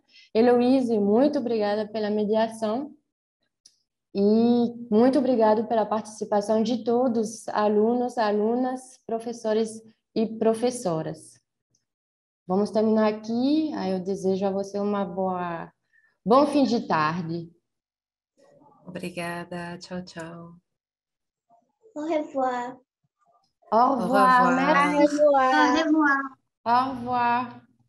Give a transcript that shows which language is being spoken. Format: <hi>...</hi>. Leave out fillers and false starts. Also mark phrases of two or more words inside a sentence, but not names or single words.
<pt>Heloíse, muito obrigada pela mediação e muito obrigado pela participação de todos, alunos, alunas, professores e professoras. Vamos terminar aqui. Aí eu desejo a você bom fim de tarde. Obrigada. Tchau, tchau.</pt> <fr>Au revoir. Au revoir. Au revoir. Merci. Au revoir. Au revoir.</fr>